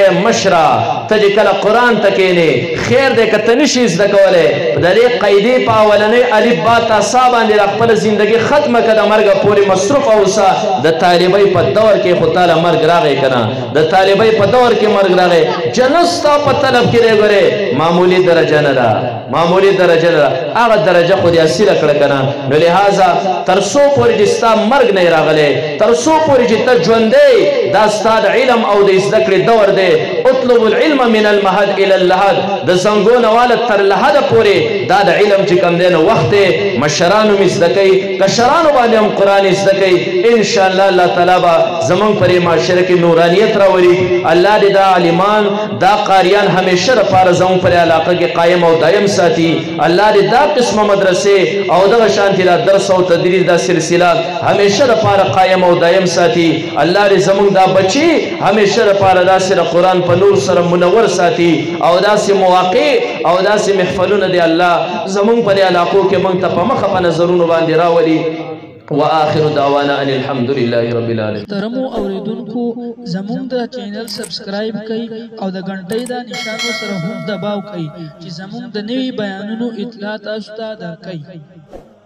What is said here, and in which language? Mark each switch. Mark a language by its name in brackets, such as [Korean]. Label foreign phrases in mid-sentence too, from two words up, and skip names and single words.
[Pashto] د ای مشره ته چې کله قرآن ته کښېنې خیر دی که ته نشي زده کولی د دې قاعدې په اولنۍ الف با تا سا باندې خپله زندګي ختمه که د مرګه پورې مصروفه اوسه د طالبۍ په دور کې خو تاله مرګ راغی که نه د طالبۍ په دور کې مرګ راغی جنت ستا په طلب کې دی ګورې معمولي درجه نه ده معمولي درجه نه ده هغه درجه خو دې اصیله کړه که نه نو لهذا تر څو پورې چې ستا مرګ نه یې راغلی تر څو پورې چې ته ژوندی دا ستا د علم او د زده کړې دور دی [Arabic] اطلب العلم من المهد الى اللحد [Pashto] د زنګو نه واله تر لحده پورې دا د علم چې کوم دی نو وخت دی مشرانو مې زده کوي کشرانو باندې هم قرآن یې زده کوي انشاءالله الله تعالی به زمونږ په دې معاشره کې نورانیت راولي الله دې دا عالمان دا قاریان همیشه دپاره زمونږ په علاقه کې قایم او دایم ساتي الله دې دا قسمه مدرسې او دغه شانتې دا درس او تدریس دا سلسله همیشه دپاره قایم او دایم ساتي الله دې زمونږ دا بچي همیشه دپاره داسې د قرآن په نور سره منور ساتي او داسې مواقع او داسې محفلونه دی الله زمونږ په دې علاقو کې موږ ته په مخه په نظرونو باندې راولي [Arabic] وآخر دعوانا ان الحمد لله رب العالمين [Pashto] ترمو اوریدونکو زموږ د چینل سبسکرایب کړئ او د غنټۍ د نشان سره هم دباو کړئ چې زموږ د نوي بیانونو اطلاع تاسو ته درکړي